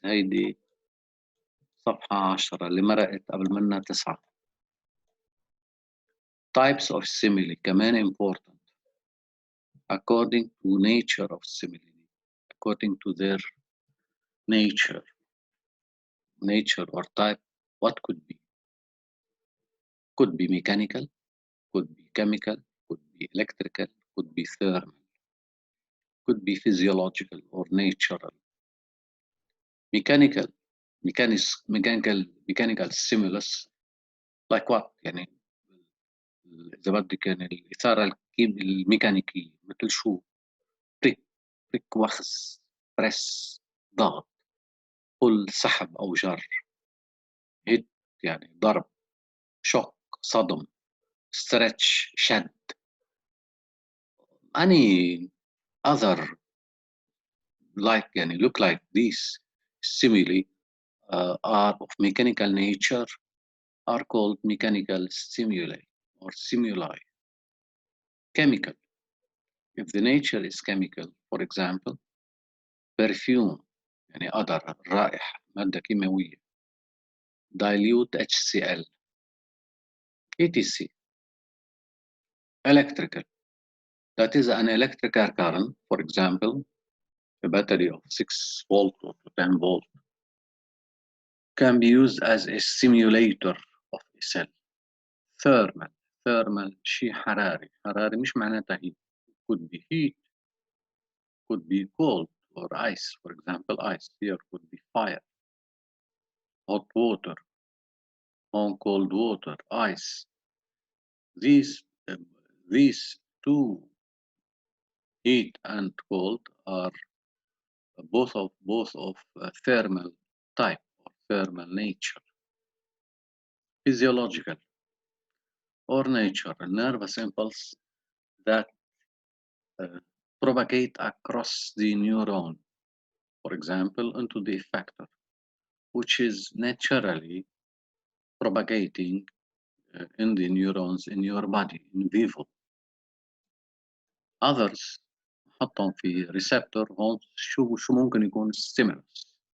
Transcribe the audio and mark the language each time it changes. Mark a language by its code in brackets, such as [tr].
[ar] هيدي صفحة 10 اللي مرقت قبل منها 9. [en] Types of stimuli [ar] كمان [en] important according to nature of stimuli, according to their nature or type. What could be? Could be mechanical, could be chemical, could be electrical, could be thermal, could be physiological or natural. Mechanical stimulus like what؟ [ar] يعني إذا بدك يعني الإثارة الميكانيكية مثل شو؟ بريك وخز، بريس، ضغط، بل سحب أو جر، هيت يعني ضرب، شوك صدم، stretch شد. [en] Any other like [ar] يعني [en] look like these stimuli are of mechanical nature are called mechanical stimuli or stimuli. Chemical. If the nature is chemical, for example, perfume [ar] يعني قدر رائحة مادة كيماوية [en] dilute HCl etc. Electrical. That is an electrical current, for example, a battery of 6 volt or 10 volt can be used as a stimulator of a cell. [ar] Thermal شيء حراري مش معناتها heat. [en] Could be heat, could be cold or ice. For example, ice here could be fire. Hot water, on cold water, ice. These two, heat and cold, are both of thermal type or thermal nature. Physiological or nature, a nervous impulse that propagate across the neuron, for example, into the effector, which is naturally propagating in the neurons in your body in vivo. Others [ar] حطهم في receptor هون شو ممكن يكون stimulus.